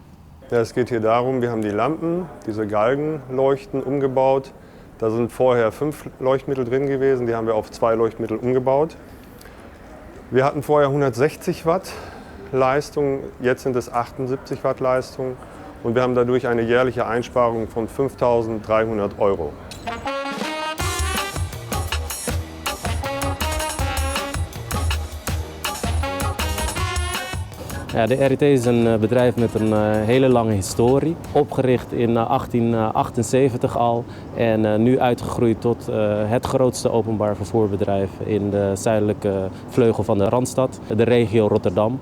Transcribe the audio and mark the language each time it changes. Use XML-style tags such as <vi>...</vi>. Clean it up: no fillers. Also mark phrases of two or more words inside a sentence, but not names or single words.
<de>Ja, es geht hier darum, wir haben die Lampen, diese Galgenleuchten umgebaut. Da sind vorher 5 Leuchtmittel drin gewesen, die haben wir auf 2 Leuchtmittel umgebaut. Wir hatten vorher 160 Watt Leistung, jetzt sind es 78 Watt Leistung und wir haben dadurch eine jährliche Einsparung von 5.300 €.</de> <nl>Ja, de RET is een bedrijf met een hele lange historie. Opgericht in 1878 al en nu uitgegroeid tot het grootste openbaar vervoerbedrijf in de zuidelijke vleugel van de Randstad, de regio Rotterdam.</nl>